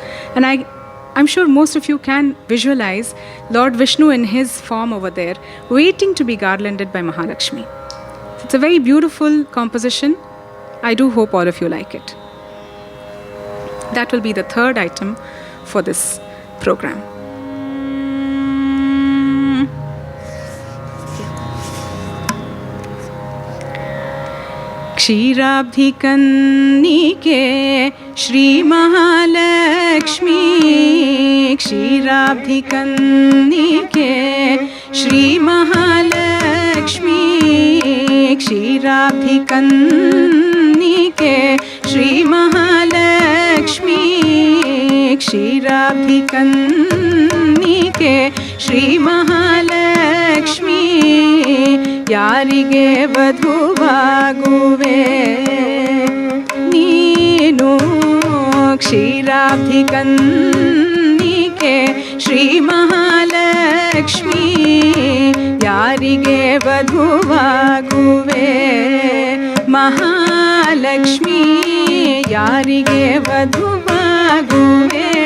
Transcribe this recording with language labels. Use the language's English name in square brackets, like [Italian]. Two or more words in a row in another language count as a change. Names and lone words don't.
[English] And I'm sure most of you can visualize Lord Vishnu in his form over there, waiting to be garlanded by Mahalakshmi. It's a very beautiful composition. I do hope all of you like it. That will be the third item for this program. [Kannada] ಕ್ಷೀರಾಬ್ಧಿಕನ್ನಿಕೆ ಶ್ರೀ ಮಹಾಲಕ್ಷ್ಮೀ, ಕ್ಷೀರಾಬ್ಧಿಕನ್ನಿಕೆ ಶ್ರೀ ಮಹಾಲಕ್ಷ್ಮೀ, ಕ್ಷೀರಾಬ್ಧಿಕನ್ನಿಕೆ ಶ್ರೀ ಮಹಾಲಕ್ಷ್ಮೀ, ಕ್ಷೀರಾಬ್ಧಿಕನ್ನಿಕೆ ಶ್ರೀ ಮಹಾಲಕ್ಷ್ಮೀ, ಯಾರಿಗೆ ವಧುವಾಗುವೆ ನೀನು, ಕ್ಷೀರಾಬ್ಧಿಕನ್ನಿಕೆ ಶ್ರೀ ಮಹಾಲಕ್ಷ್ಮೀ, ಯಾರಿಗೆ ವಧುವಾಗುವೆ ಮಹಾಲಕ್ಷ್ಮೀ, ಯಾರಿಗೆ ವಧುವಾಗುವೆ.